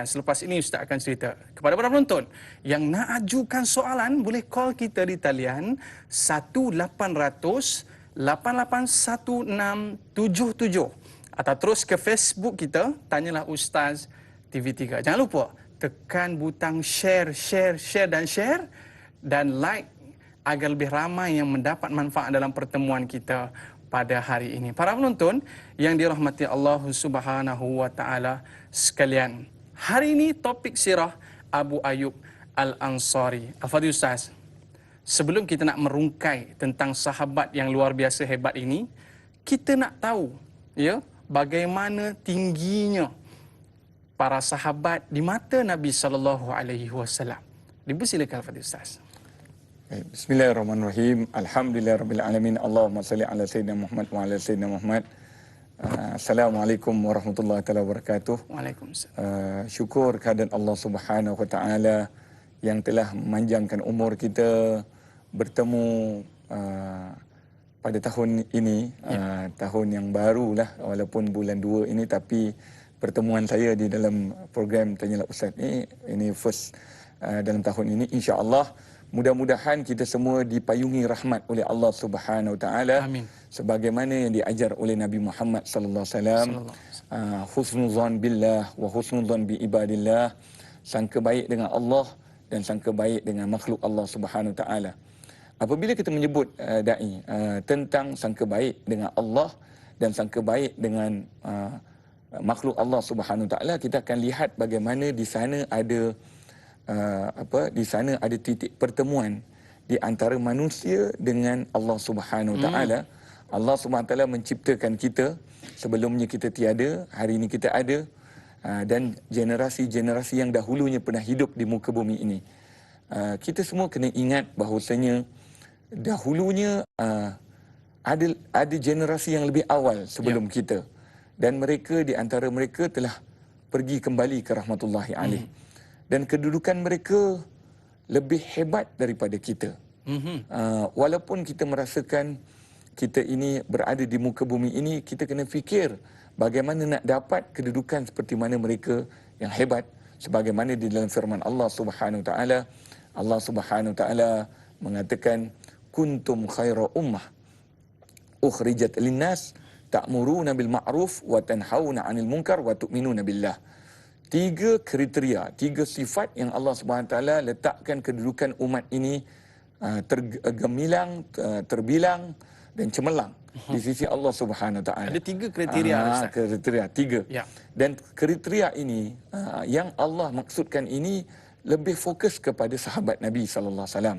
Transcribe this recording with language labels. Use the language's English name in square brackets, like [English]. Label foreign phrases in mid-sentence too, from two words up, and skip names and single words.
[Malay] Selepas ini Ustaz akan cerita. Kepada para penonton yang nak ajukan soalan, boleh call kita di talian 1-800-881677 atau terus ke Facebook kita, Tanyalah Ustaz TV3. Jangan lupa tekan butang share dan like agar lebih ramai yang mendapat manfaat dalam pertemuan kita pada hari ini. Para penonton yang dirahmati [Arabic] الله سبحانه وتعالى [Malay] sekalian, hari ini topik sirah Abu Ayyub Al-Ansari. Al-Fadhil Ustaz, sebelum kita nak merungkai tentang sahabat yang luar biasa hebat ini, kita nak tahu ya bagaimana tingginya para sahabat di mata Nabi [Arabic] صلى الله عليه وسلم. [Malay] Dipersilakan Al-Fadhil Ustaz. [Arabic] بسم الله الرحمن الرحيم. الحمد لله رب العالمين. اللهم صل على سيدنا محمد وعلى سيدنا محمد. السلام عليكم ورحمة الله وبركاته. Waalaikumsalam. [Malay] Syukur kehadirat [Arabic] الله سبحانه وتعالى [Malay] yang telah memanjangkan umur kita bertemu pada tahun ini, tahun yang barulah, walaupun bulan 2 ini, tapi pertemuan saya di dalam program Tanyalah Ustaz ini first dalam tahun ini, insya-Allah. Mudah-mudahan kita semua dipayungi rahmat oleh [Arabic] الله سبحانه وتعالى. [Malay] Amin. Sebagaimana yang diajar oleh Nabi Muhammad [Arabic] صلى الله عليه وسلم, حسن الظن بالله وحسن الظن بعباد الله, [Malay] sangka baik dengan Allah dan sangka baik dengan makhluk [Arabic] الله سبحانه وتعالى. [Malay] apabila kita menyebut dai tentang sangka baik dengan Allah dan sangka baik dengan makhluk [Arabic] الله سبحانه وتعالى, [Malay] kita akan lihat bagaimana di sana ada di sana ada titik pertemuan di antara manusia dengan [Arabic] الله سبحانه وتعالى. الله سبحانه وتعالى [Malay] menciptakan kita, sebelumnya kita tiada, hari ini kita ada, dan generasi-generasi yang dahulunya pernah hidup di muka bumi ini. Kita semua kena ingat bahawasanya dahulunya ada generasi yang lebih awal sebelum kita, dan mereka, di antara mereka telah pergi kembali ke [Arabic] رحمة الله عليه. [Malay] Dan kedudukan mereka lebih hebat daripada kita. Walaupun kita merasakan kita ini berada di muka bumi ini, kita kena fikir bagaimana nak dapat kedudukan seperti mana mereka yang hebat. Sebagaimana di dalam firman [Arabic] الله سبحانه وتعالى, الله سبحانه وتعالى [Malay] mengatakan, [Arabic] كنتم خير أمة أخرجت للناس تأمرون بالمعروف وتنهون عن المنكر وتؤمنون بالله. [Malay] Tiga kriteria, tiga sifat yang [Arabic] الله سبحانه وتعالى [Malay] letakkan kedudukan umat ini tergemilang, terbilang dan cemerlang di sisi [Arabic] الله سبحانه وتعالى. [Malay] Ada tiga kriteria, Ustaz. Kriteria tiga. Ya. Dan kriteria ini yang Allah maksudkan ini lebih fokus kepada sahabat Nabi [Arabic] صلى الله عليه وسلم.